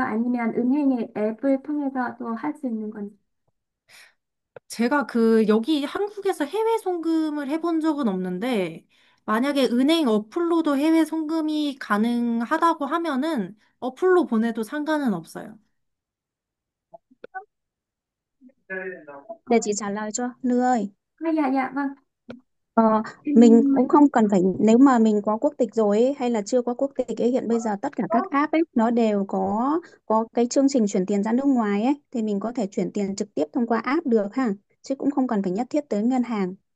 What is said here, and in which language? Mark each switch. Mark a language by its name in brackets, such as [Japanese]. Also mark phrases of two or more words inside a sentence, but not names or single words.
[Korean] 아니면 은행의 앱을 통해서도 할 수 있는 건지? 제가 여기 한국에서 해외 송금을 해본 적은 없는데, 만약에 은행 어플로도 해외 송금이 가능하다고 하면은 어플로 보내도 상관은 없어요. [Vietnamese] Để chị trả lời cho, Nư ơi. Dạ, dạ, vâng. Ờ, mình cũng không cần phải, nếu mà mình có quốc tịch rồi ấy, hay là chưa có quốc tịch ấy, hiện bây giờ tất cả các app ấy nó đều có cái chương trình chuyển tiền ra nước ngoài ấy, thì mình có thể chuyển tiền trực tiếp thông qua app được ha, chứ cũng không cần phải nhất thiết tới ngân hàng.